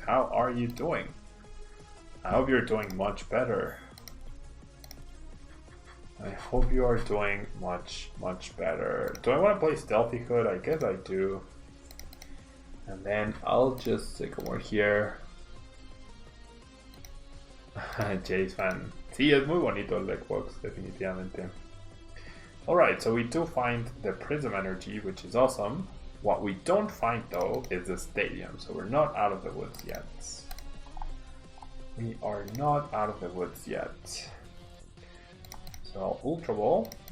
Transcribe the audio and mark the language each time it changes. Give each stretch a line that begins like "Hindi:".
English: How are you doing? I hope you're doing much better. I hope you are doing much better. Do I want to play Stealthy Hood? I guess I do. And then I'll just Sycamore here. Jay's fan.
Spanish: Sí, es muy bonito el deckbox, definitivamente.
English: Alright, so we do find the Prism Energy, which is awesome. What we don't find though is the Stadium, so we're not out of the woods yet. We are not out of the woods yet. So Ultra Ball.